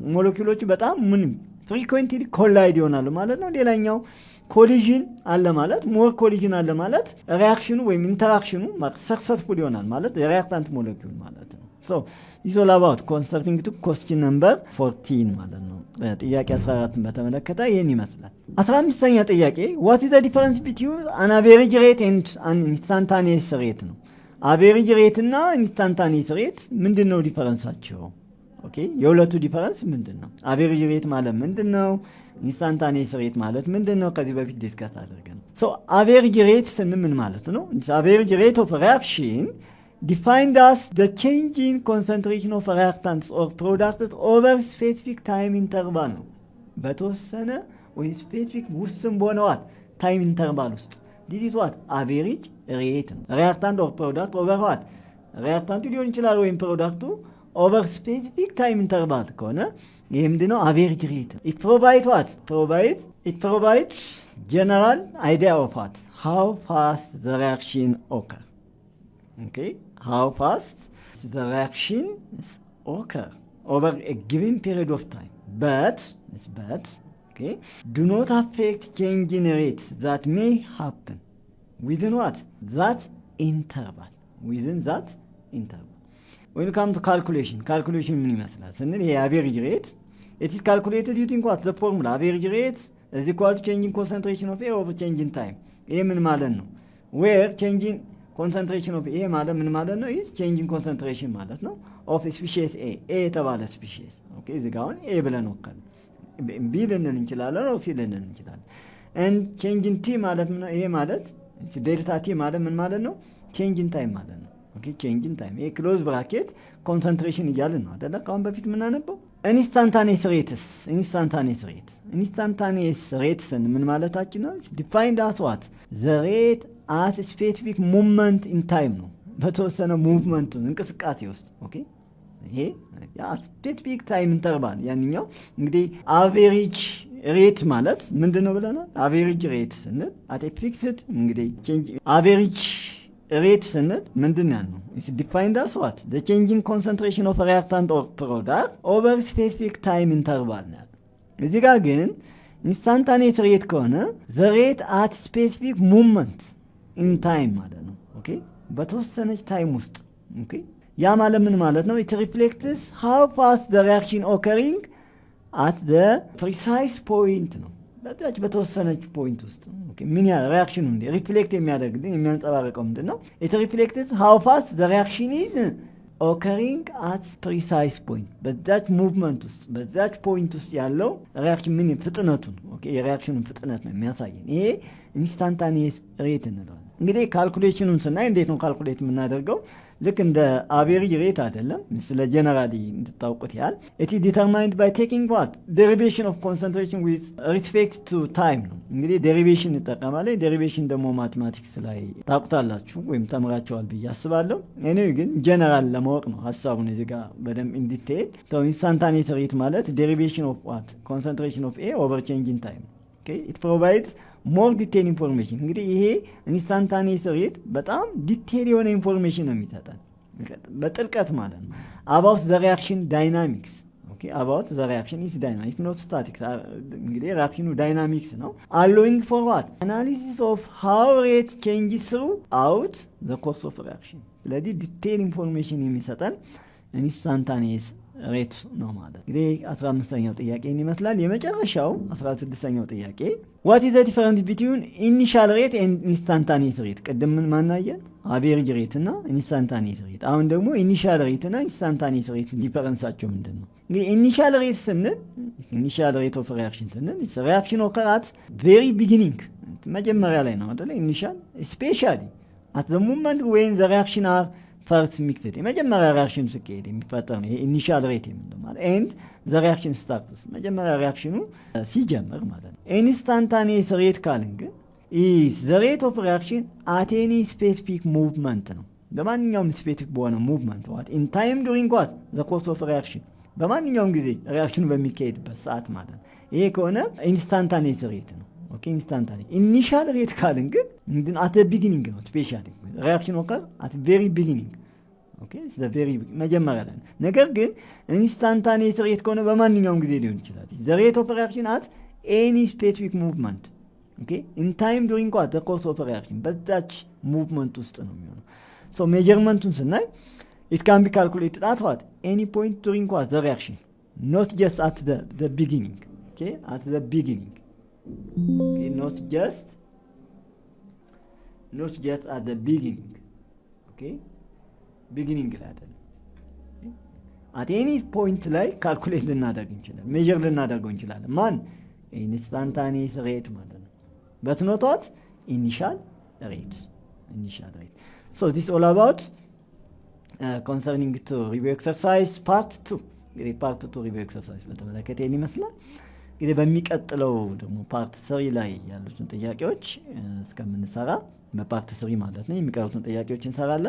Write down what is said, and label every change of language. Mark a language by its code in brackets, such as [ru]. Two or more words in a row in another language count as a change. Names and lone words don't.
[am] ሞለኪውሎቹ በጣም [en] frequently collide [am] ይሆናሉ ማለት ነው። ሌላኛው ኮሊዥን አለ ማለት [en] more collision [am] አለ ማለት ሪያክሽኑ ወይም [en] interaction successful [am] ይሆናል ማለት የሪያክታንት ሞለኪውል ማለት ነው። [en] so is all about concerning to question number 14 [am] ማለት ነው። ጥያቄ 14ን በተመለከተ ይህን ይመስላል። 15ኛ ጥያቄ [en] what is the difference between an average rate and an instantaneous rate [am] ነው። [en] average rate [am] እና [en] instantaneous rate [am] ምንድን ነው ዲፈረንሳቸው? ኦኬ የሁለቱ ዲፈረንስ ምንድን ነው? [en] average rate [am] ማለት ምንድን ነው? [en] instantaneous rate [am] ማለት ምንድን ነው? ከዚህ በፊት ዲስከስ አድርገን። [en] so average rate [am] ስንምን ማለት ነው? [en] average rate of reaction defined as the change in concentration of reactants or products over specific time interval ነው። [am] በተወሰነ ወይ ስፔሲፊክ ውስን በሆነዋት [en] time interval ውስጥ this is what average rate ነው። reactant or product over what reactant [am] ሊሆን ይችላል ወይም ፕሮዳክቱ [en] over specific time interval [am] ከሆነ ይሄ ምንድነው? [en] average rate it provides what it provides general idea of what how fast the reaction occur. Okay, how fast the reactions occur over a given period of time, but okay, do not affect change in rates that may happen within what? That interval. Within that interval. When you come to calculation [am] ምን ይመስላል ስንል ይሄ [en] average rate it is calculated using what? The formula average rate is equal to change in concentration of air over change in time. [am] ይሄ ምን ማለት ነው? [en] where change in concentration of A [am] ማለት ምን ማለት ነው? [en] is change in concentration [am] ማለት ነው [en] of species A [am] የተባለ species። ኦኬ እዚህ ጋር አሁን A ብለን ወከል B ልንል እንችላለን [en] or C [am] ልንል እንችላለን። [en] and change in T [am] ማለት ምን? ይሄ ማለት ዴልታ T ማለት ምን ማለት ነው? [en] change in time [am] ማለት ነው። ኦኬ [en] change in time [am] ይሄ [en] close bracket concentration [am] እያልን ነው አይደለ? ካሁን በፊት ምን አነበው? [en] instantaneous rates [am] ምን ማለታችን ነው? [en] defined as what? the rate at specific movement in time [am] ነው። በተወሰነ ሙቭመንት እንቅስቃሴ ውስጥ ኦኬ ይሄ ያ [en] specific time interval [am] ያንኛው እንግዲህ [en] average rate [am] ማለት ምንድነው ብለናል? [en] average rate [am] ስንል [en] at a fixed [am] እንግዲህ change [en] average rate [am] ስንል ምንድነው ነው? [en] is defined as what? the change in concentration of a reactant or product over specific time interval [am] ነው። እዚህ ጋር ግን [en] instantaneous rate [am] ከሆነ [en] the rate at specific movement in time [am] ማለት ነው። ኦኬ በተወሰነች ታይም ውስጥ ኦኬ ያ ማለት ምን ማለት ነው? [en] it reflects how fast the reaction occurring at the precise point [am] ነው። በታች በተወሰነች ፖይንት ውስጥ ኦኬ ምን ያ ሪአክሽኑ እንደ ሪፍሌክት የሚያደርግልን የሚያንጸባርቀው ምንድነው? [en] it reflects how fast the reaction is occurring at precise point [am] በዛች ሙቭመንት ውስጥ በዛች ፖይንት ውስጥ ያለው ሪአክሽን ምን ፍጥነቱን ኦኬ የሪአክሽኑን ፍጥነት ነው የሚያሳየን። ይሄ [en] instantaneous rate [am] እንለዋለን። እንግዲህ ካልኩሌሽኑን ስናይ እንዴት ነው ካልኩሌት የምናደርገው? ልክ እንደ [en] average rate [am] አይደለም። ስለ ጀነራሊ እንድታውቁት ያህል [en] it is determined by taking what derivation of concentration with respect to time [am] ነው። እንግዲህ ዴሪቬሽን እንጠቀማለን። ዴሪቬሽን ደግሞ ማቴማቲክስ ላይ ታውቁታላችሁ ወይም ተምራችኋል ብዬ አስባለሁ። እኔ ግን ጀነራል ለማወቅ ነው ሐሳቡን እዚህ ጋር በደንብ [en] in detail so instantaneous rate ማለት derivation of what concentration of A over change in time. okay it provides more detailed information [am] እንግዲህ ይሄ [en] instantaneous rate [am] በጣም ዲቴል የሆነ ኢንፎርሜሽን ነው የሚሰጠን በጥልቀት ማለት ነው [en] about the reaction dynamics okay about the reaction is dynamic not static እንግዲህ ሪአክሽኑ ዳይናሚክስ ነው allowing for what analysis of how rate changes throughout the course of reaction [am] ስለዚህ ዲቴል ኢንፎርሜሽን የሚሰጠን ኢንስታንታኒየስ ሬት ነው ማለት እንግዲህ 15ኛው ጥያቄ ይመስላል። የመጨረሻው 16ኛው ጥያቄ [en] what is the difference between initial rate and instantaneous rate? [am] ቅድም ምን ማናየን [en] average rate [am] እና [en] instantaneous rate። [am] አሁን ደግሞ [en] initial rate [am] እና [en] instantaneous rate [am] ዲፈረንሳቸው ምንድነው? እንግዲህ ኢኒሻል ሬት ስንል [en] initial rate of reaction [am] ስንል [en] reaction occur at very beginning [am] መጀመሪያ ላይ ነው አይደል? [en] initial especially at the moment when the reaction are first mixed [am] የመጀመሪያ ሪአክሽኑ ሲካሄድ የሚፈጠር ነው [en] initial rate [am] የምንለው ማለት [en] and the reaction starts [am] መጀመሪያ ሪአክሽኑ ሲጀምር ማለት ነው [en] instantaneous rate [am] ካልን ግን [en] is the rate of reaction at any specific movement [am] ነው በማንኛውም ስፔሲፊክ በሆነ ሙቭመንት [en] what in time during what the course of reaction [am] በማንኛውም ጊዜ ሪአክሽኑ በሚካሄድበት ሰዓት ማለት ነው ይሄ ከሆነ [en] instantaneous rate [am] ነው ኦኬ [en] instantaneous initial rate [am] ካልን ግን [en] at the beginning [am] ነው [en] especially reaction occur at very beginning [am] ኦኬ it's the very መጀመሪያ ላይ ነገር ግን [en] instantaneous rate [am] ከሆነ በማንኛውም ጊዜ ሊሆን ይችላል the rate of reaction at any specific movement okay in time during what the course of reaction በዛች ሙቭመንት ውስጥ ነው የሚሆነው so measurementun ስናይ it can be calculated at what any point during what the reaction not just at the beginning okay at the beginning okay not just at the beginning okay beginning ላይ አይደለም at any point ላይ calculate ልናደርግ እንችላለን measure ልናደርገው እንችላለን ማን [en] instantaneous rate [am] ማለት ነው [en] but not what initial rate so this is all about concerning to review exercise part 2 [am] እንግዲህ [en] part 2 review exercise [am] በተመለከተ ይመስላል እንግዲህ በሚቀጥለው ደግሞ [en] part 3 [am] ላይ ያሉትን ጥያቄዎች እስከምንሰራ በፓርት 3 ማለት ነው የሚቀሩትን ጥያቄዎች እንሰራለን